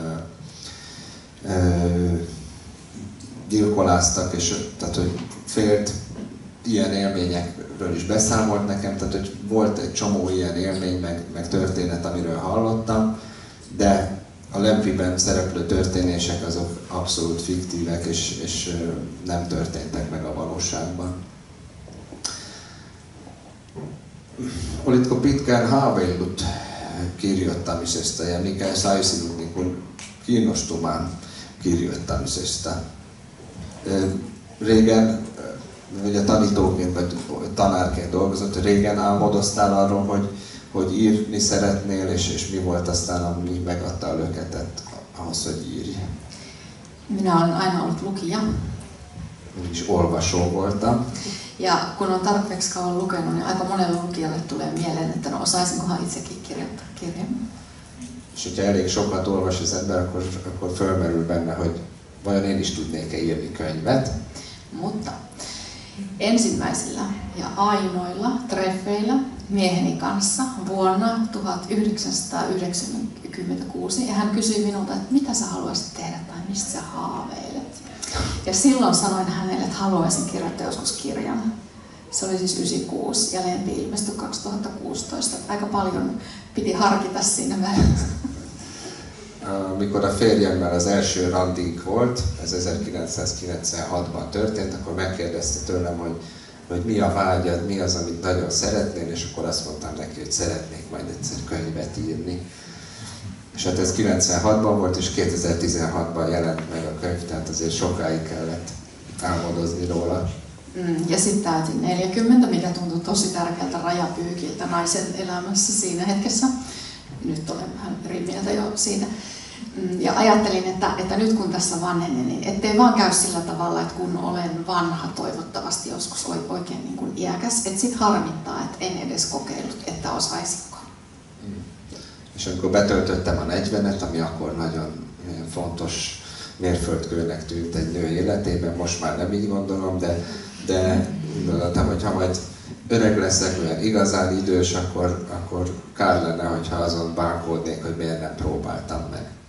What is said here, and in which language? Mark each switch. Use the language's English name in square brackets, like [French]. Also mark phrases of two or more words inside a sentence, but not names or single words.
[Hungarian] gyilkoláztak, és tehát, hogy félt, ilyen élményekről is beszámolt nekem, tehát hogy volt egy csomó ilyen élmény, meg történet, amiről hallottam, de a Lempiben szereplő történések azok abszolút fiktívek, és nem történtek meg a valóságban. [Finnish] Olitko pitkään haaveillut kirjoittamisesta ja mikä sai sinut niin kuin kiinnostumaan kirjoittamisesta? [Hungarian] Régen, ugye tanítóként vagy tanárként dolgozott, régen álmodoztál arról, hogy írni szeretnél, és mi volt aztán, ami megadta a löketet ahhoz, hogy írj? [Finnish] Minä olen aina ollut lukija. [Hungarian] Is olvasó voltam. [Finnish] Ja kun on tarpeeksi kauan lukenut, niin aika monelle lukijalle tulee mieleen, että no osaisinkohan itsekin kirjoittaa kirjan. [Hungarian] És hogyha elég sokat olvas az ember, akkor fölmerül benne, hogy vajon én is tudnék-e írni könyvet. [Finnish] Mutta ensimmäisillä ja ainoilla treffeillä mieheni kanssa vuonna 1996 ja hän kysyi minulta, että mitä sä haluaisit tehdä tai mistä sä haaveilet. Ja silloin sanoin hänelle, että haluaisin kirjoittaa joskus kirjan. Se oli siis 96 ja Lempi ilmestyi 2016. Aika paljon piti harkita siinä välissä. [Hungarian] Mikor a férjemmel az első randink volt, ez 1996-ban történt, akkor megkérdezte tőlem, hogy mi a vágyad, mi az, amit nagyon szeretnél, és akkor azt mondtam neki, hogy szeretnék majd egyszer könyvet írni. És hát ez 96-ban volt, és 2016-ban jelent meg a könyv, tehát azért sokáig kellett álmodozni róla. [Finnish] Ja sitten täytin 40, mikä tuntui tosi tärkeältä rajapyykiltä naisen elämässä siinä hetkessä. Nyt olen vähän eri mieltä jo siitä. Ja ajattelin, että nyt kun tässä vanhenen, niin ettei vaan käy sillä tavalla, että kun olen vanha, toivottavasti joskus oikein niin kuin iäkäs, että sit harmittaa, että en edes kokeillut, että osaisinko. [Hungarian] És amikor betöltöttem a 40-et, ami akkor nagyon fontos mérföldkőnek tűnt egy nő életében, most már nem így gondolom, de gondoltam, hogy ha majd öreg leszek, olyan igazán idős, akkor kár lenne, hogyha azon bánkódnék, hogy miért nem próbáltam meg.